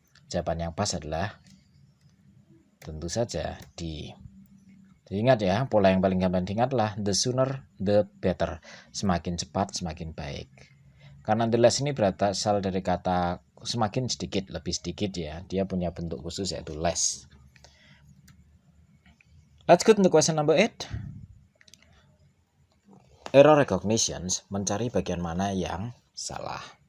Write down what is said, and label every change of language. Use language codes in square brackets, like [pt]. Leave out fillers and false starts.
[id] Jawaban yang pas adalah tentu saja D. Jadi ingat ya, pola yang paling gampang diingat adalah [en] the sooner the better. [id] Semakin cepat semakin baik. Karena the less ini berasal dari kata semakin sedikit, lebih sedikit ya. Dia punya bentuk khusus yaitu less. [en] Let's go to the question number 8. [id] Error recognitions, mencari bagian mana yang salah.